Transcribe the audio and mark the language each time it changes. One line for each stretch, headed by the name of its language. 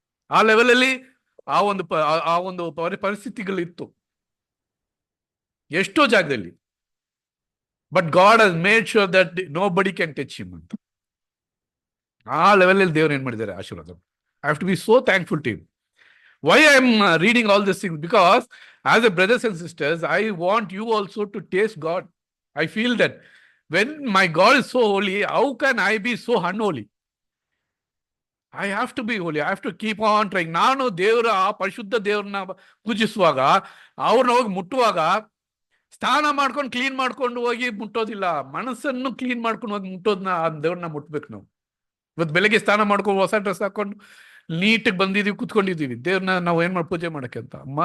Kannada: ಆ ಲೆವೆಲಲ್ಲಿ ಆ ಒಂದು ಪರಿಸ್ಥಿತಿಗಳಿತ್ತು ಎಷ್ಟೋ ಜಾಗದಲ್ಲಿ.
English: But God has made sure that nobody can touch him ಅಂತ.
Kannada: ಆ ಲೆವೆಲಲ್ಲಿ ದೇವ್ರು ಏನ್ ಮಾಡಿದ್ದಾರೆ, ಆಶೀರ್ವಾದ.
English: I have to be so thankful to him. Why I am reading all these things? Because as a brothers and sisters, I want you also to taste God. I feel that when my God is so holy, how can I be so unholy? I have to be holy. I have to keep on trying.
Kannada: ನಾನು ದೇವರ ಪರಿಶುದ್ಧ ದೇವ್ರನ್ನ ಪೂಜಿಸುವಾಗ, ಅವ್ರನ್ನ ಹೋಗಿ ಮುಟ್ಟುವಾಗ, ಸ್ನಾನ ಮಾಡ್ಕೊಂಡು clean ಮಾಡ್ಕೊಂಡು ಹೋಗಿ ಮುಟ್ಟೋದಿಲ್ಲ, ಮನಸ್ಸನ್ನು ಕ್ಲೀನ್ ಮಾಡ್ಕೊಂಡು ಹೋಗಿ ಮುಟ್ಟೋದನ್ನ ಆ ದೇವ್ರನ್ನ ಮುಟ್ಬೇಕು ನಾವು. ಇವತ್ತು ಬೆಳಗ್ಗೆ ಸ್ನಾನ ಮಾಡ್ಕೊಂಡು ಹೊಸ ಡ್ರೆಸ್ ಹಾಕೊಂಡು ನೀಟಾಗಿ ಬಂದಿದೀವಿ, ಕುತ್ಕೊಂಡಿದೀವಿ, ದೇವ್ರನ್ನ ನಾವು ಏನ್ ಮಾಡಿ ಪೂಜೆ ಮಾಡಕ್ಕೆ ಅಂತ.